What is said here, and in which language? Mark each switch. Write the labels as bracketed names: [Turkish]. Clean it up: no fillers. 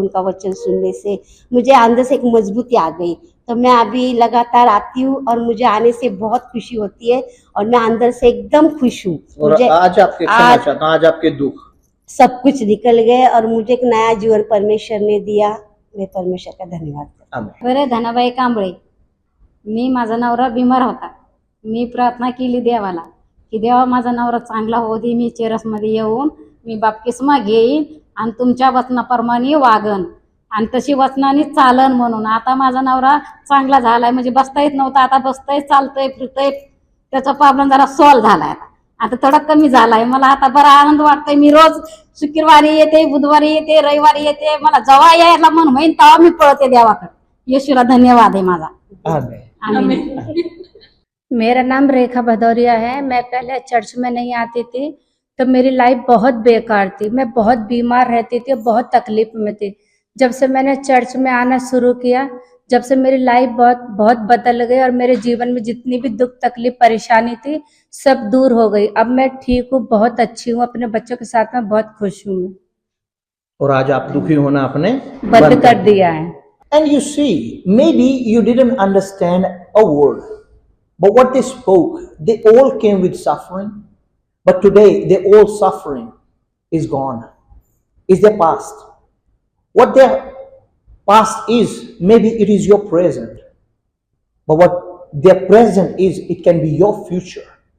[Hindi] उनका वचन सुनने से मुझे अंदर से एक मजबूती आ गई। तो मैं अभी लगातार आती हूँ और मुझे आने से बहुत खुशी होती है और मैं अंदर से एकदम खुश हूँ। और आज आपके दुख सब कुछ निकल गए और मुझे एक नया जीवन परमेश्वर ने दिया। मैं परमेश्वर का धन्यवाद करती हूँ। [Marathi] बरे धनाबाई कांबळे, मी माझा नवरा बिमार होता। मी प्रार्थना केली देवाला की देवा माझा नवरा चांगला होऊ दे, मी चेरसमध्ये येऊन मी बाप्तिस्मा घेईन आणि तुमच्या वचनाप्रमाणे वागन। आणि तशी वचनाने चालन म्हणून. आता माझा नवरा चांगला झालाय, म्हणजे बसता येत नव्हता, आता बसतंय, चालतंय, फिरतंय. त्याचा प्रॉब्लेम जरा सॉल्व्ह झालाय, आता थोडा कमी झालाय. मला आता बरा आनंद वाटतोय. मी रोज शुक्रवारी येते, बुधवारी येते, रविवारी येते. मला जेव्हा यायला मन होईल तेव्हा मी पळते देवाकडे. येशूला धन्यवाद आहे माझा. [English] Amen. [Hindi] आमीन. मेरा नाम रेखा भदौरिया है। मैं पहले चर्च में नहीं आती थी तो मेरी लाइफ बहुत बेकार थी। मैं बहुत बीमार रहती थी, बहुत तकलीफ में थी। जब से मैंने चर्च में आना शुरू किया, जब से मेरी लाइफ बहुत बहुत बदल गई और मेरे जीवन में जितनी भी दुख तकलीफ परेशानी थी सब दूर हो गई। अब मैं ठीक हूँ, बहुत अच्छी हूँ, अपने बच्चों के साथ में बहुत खुश हूँ मैं। और आज आप दुखी होना आपने बंद कर दिया है। [English] And you see, maybe you didn't understand a word, but what they spoke, they all came with suffering, but today their all suffering is gone, is their past. What their past is, maybe it is your present, but what their present is, it can be your future.